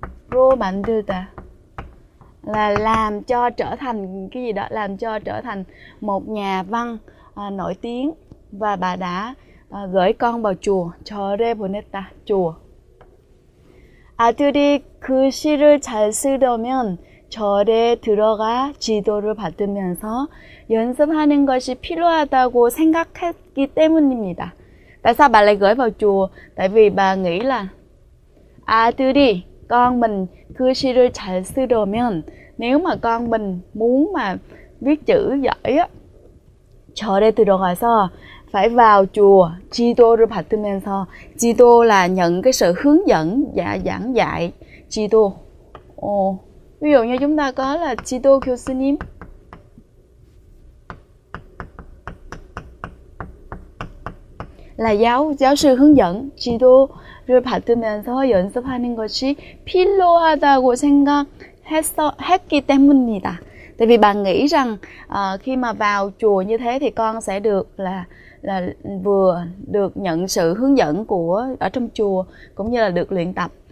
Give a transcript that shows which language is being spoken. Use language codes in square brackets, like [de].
[vi] 로 만들다 là làm cho trở thành cái gì đó, làm cho trở thành một nhà văn nổi tiếng, và bà đã gửi con vào chùa. [ko] 절에 보냈다, chùa. 아들이 그 시를 잘 쓰려면 절에 들어가 지도를 받으면서 연습하는 것이 필요하다고 생각했기 때문입니다. [vi] Tại sao bà lại gửi vào chùa? Tại vì bà nghĩ là [ko] 아들이, [vi] con mình, [ko] 그 시를 잘 쓰려면, [vi] nếu mà con mình muốn mà viết chữ giỏi á, [ko] 절에 들어가서 [vi] phải vào chùa, [ko] 지도를 받으면서, [vi] 지도 là nhận cái sự hướng dẫn, giảng dạy, 지도. Ví dụ như chúng ta có là 지도 교수님, là giáo sư hướng dẫn. [ko] 지도를 받으면서 연습하는 것이 필요하다고 생각했기 때문입니다. [vi] Tại vì bà nghĩ rằng khi mà vào chùa như thế thì con sẽ được là vừa được nhận sự hướng dẫn ở trong chùa, cũng như là được luyện tập.